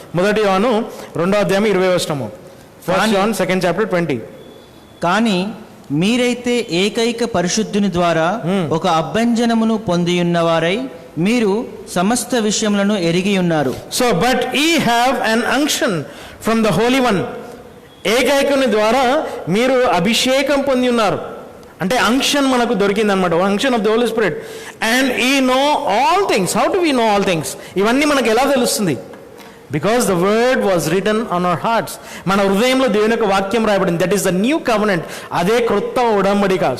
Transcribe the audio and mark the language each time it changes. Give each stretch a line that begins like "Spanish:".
Telugu: 1 యోహాను 2వ అధ్యాయం 20వ వచనము.
English: 1 John 2nd chapter 20.
Telugu: కానీ మీరైతే ఏకైక పరిశుద్ధుని ద్వారా ఒక అభ్యంజనమును పొందియున్నవారై మీరు సమస్త విషయములను ఎరిగి ఉన్నారు.
English: So, but ye have an unction from the Holy One.
Telugu: ఏకైకుని ద్వారా మీరు అభిషేకం పొంది ఉన్నారు. అంటే అంక్షన్ మనకు దొరికింది అనమాట,
English: Unction of the Holy Spirit. And ye know all things. How do we know all things?
Telugu: ఇవన్నీ మనకు ఎలా తెలుస్తుంది?
English: Because the word was written on our hearts.
Telugu: మన హృదయంలో దేవుని యొక్క వాక్యం రాయబడింది.
English: That is the new covenant.
Telugu: అదే క్రొత్త ఉడంబడిక.